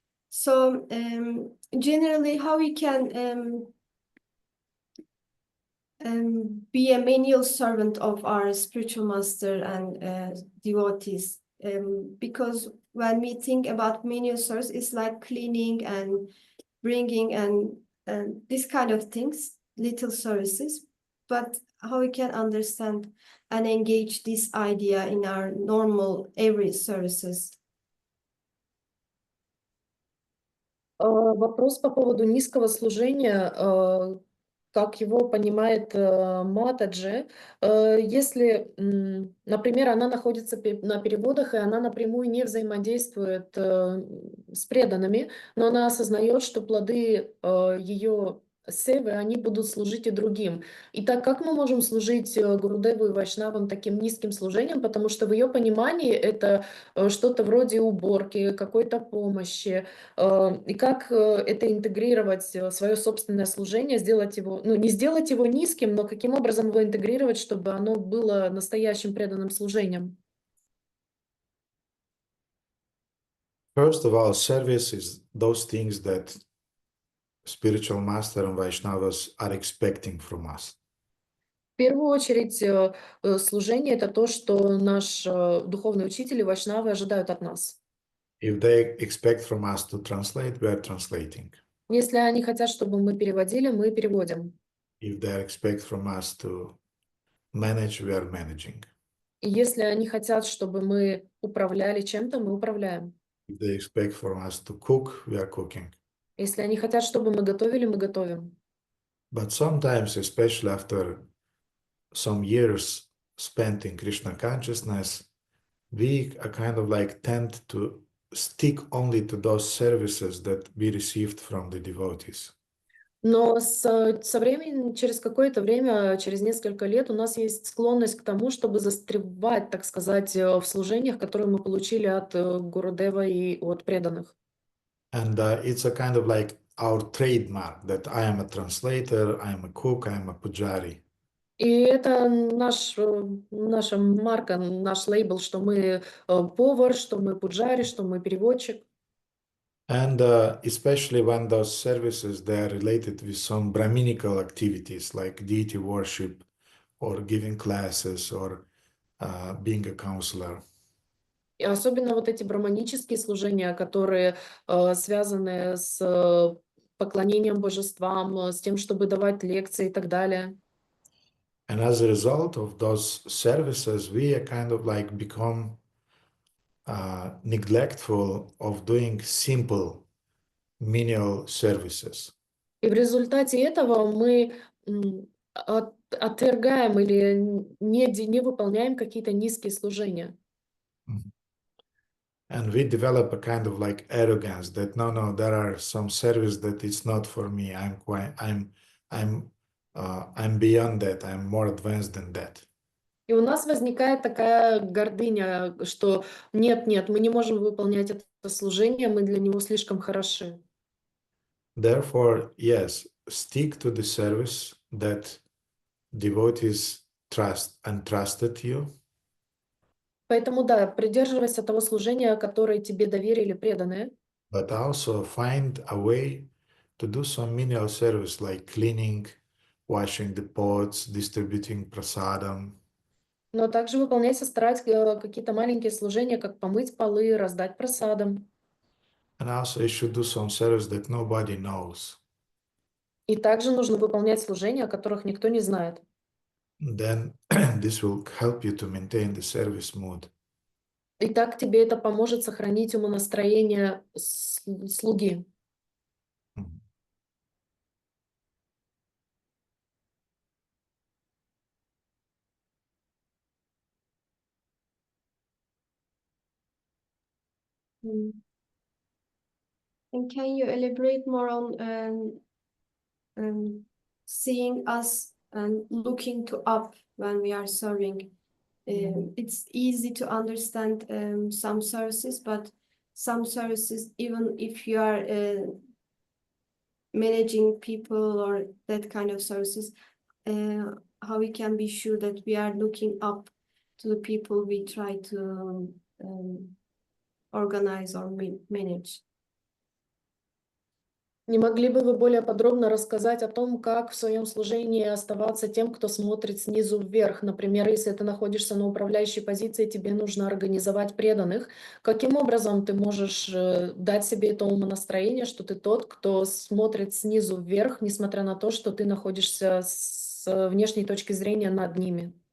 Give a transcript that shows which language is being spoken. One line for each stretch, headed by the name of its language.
English: So generally, how we can be a manual servant of our spiritual master and devotees, because when we think about manual service, it's like cleaning and bringing and this kind of things, little services. But how we can understand and engage this idea in our normal every services?
Russian: Вопрос по поводу низкого служения, как его понимает Матаджи. Если, например, она находится на переводах, и она напрямую не взаимодействует с преданными, но она осознает, что плоды ее севы, они будут служить и другим. Итак, как мы можем служить Гурудеву и Вайшнавам таким низким служением? Потому что в ее понимании это что-то вроде уборки, какой-то помощи. И как это интегрировать в свое собственное служение, сделать его, ну, не сделать его низким, но каким образом его интегрировать, чтобы оно было настоящим преданным служением?
English: First of all, service is those things that spiritual master and Vaishnavas are expecting from us.
Russian: В первую очередь, служение — это то, что наш духовный учитель и вайшнавы ожидают от нас.
English: If they expect from us to translate, we are translating.
Russian: Если они хотят, чтобы мы переводили, мы переводим.
English: If they expect from us to manage, we are managing.
Russian: И если они хотят, чтобы мы управляли чем-то, мы управляем.
English: If they expect from us to cook, we are cooking.
Russian: Если они хотят, чтобы мы готовили, мы готовим.
English: But sometimes, especially after some years spent in Krishna consciousness, we are kind of like tend to stick only to those services that we received from the devotees.
Russian: Но со временем, через какое-то время, через несколько лет, у нас есть склонность к тому, чтобы застревать, так сказать, в служениях, которые мы получили от Гурудева и от преданных.
English: And it's a kind of like our trademark that I am a translator, I am a cook, I am a pujari.
Russian: И это наша марка, наш лейбл, что мы повар, что мы пуджари, что мы переводчик.
English: And especially when those services, they are related with some Brahminical activities like deity worship or giving classes or being a counselor.
Russian: И особенно вот эти браманические служения, которые связаны с поклонением божествам, с тем, чтобы давать лекции и так далее.
English: And as a result of those services, we are kind of like become neglectful of doing simple menial services.
Russian: И в результате этого мы отвергаем или не выполняем какие-то низкие служения.
English: And we develop a kind of like arrogance that no, there are some service that it's not for me. I'm beyond that. I'm more advanced than that.
Russian: И у нас возникает такая гордыня, что нет, мы не можем выполнять это служение, мы для него слишком хороши.
English: Therefore, yes, stick to the service that devotees trust and trusted you.
Russian: Поэтому да, придерживайся того служения, которое тебе доверили преданные.
English: But also find a way to do some menial service like cleaning, washing the pots, distributing prasadam.
Russian: Но также выполняйся, старайся какие-то маленькие служения, как помыть полы, раздать просадам.
English: And also you should do some service that nobody knows.
Russian: И также нужно выполнять служения, о которых никто не знает.
English: Then this will help you to maintain the service mood.
Russian: И так тебе это поможет сохранить умонастроение слуги.
English: And can you elaborate more on seeing us and looking to up when we are serving? It's easy to understand some services, but some services, even if you are managing people or that kind of services, how we can be sure that we are looking up to the people we try to organize or manage.
Russian: Не могли бы вы более подробно рассказать о том, как в своем служении оставаться тем, кто смотрит снизу вверх? Например, если ты находишься на управляющей позиции, тебе нужно организовать преданных. Каким образом ты можешь дать себе это умонастроение, что ты тот, кто смотрит снизу вверх, несмотря на то, что ты находишься с внешней точки зрения над ними?